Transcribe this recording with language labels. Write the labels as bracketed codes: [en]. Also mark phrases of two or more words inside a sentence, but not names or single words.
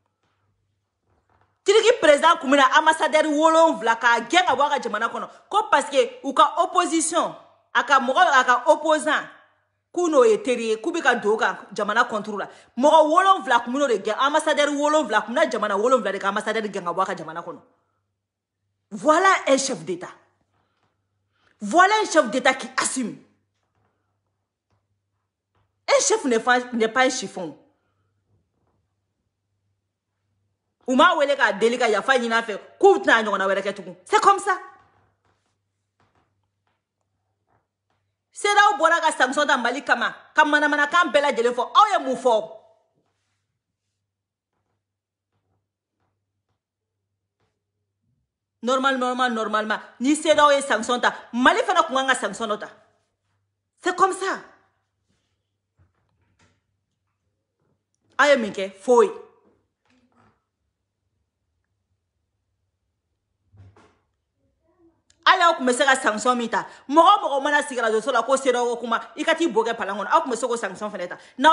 [bm] Turki président kun bɛna ambassadeur 7 k'a gɛn ka bɔ a ka jamana kɔnɔ ko [fr] parce que [bm] u ka opposition a ka opposant k'u n'o ye teri ye k'u bɛ ka don ka jamana [fr] contre la [bm] mɔgɔ 7 kun bɛn'o de gɛn ambassadeur 7 kun bɛna jamana 7 de ka ambassadeur gɛn ka bɔ a ka jamana kɔnɔ [fr] voilà un chef d'État qui assume un chef n'est pas un chiffon [bm] ou m'a wele k'a deli ka yafa ɲini a fɛ k'u tɛna ɲɔgɔnna wɛrɛ kɛ tugun [fr] c'est comme ça [bm] CEDEAO bɔra ka sanction ta Mali kama ka manamanakan bɛɛ lajɛlen fɔ aw ye mun fɔ normalement ni CEDEAO ye sanction ta Mali fana kun kan ka sanction dɔ ta [fr] c'est comme ça [bm] aw ye min kɛ foyi ala kun bɛ se ka sanction min ta mɔgɔ mana sigi radio so la ko CEDEAO kuma i ka t'i bo kɛ palan kɔnɔ aw kun bɛ se k'o sanction fana ta n'aw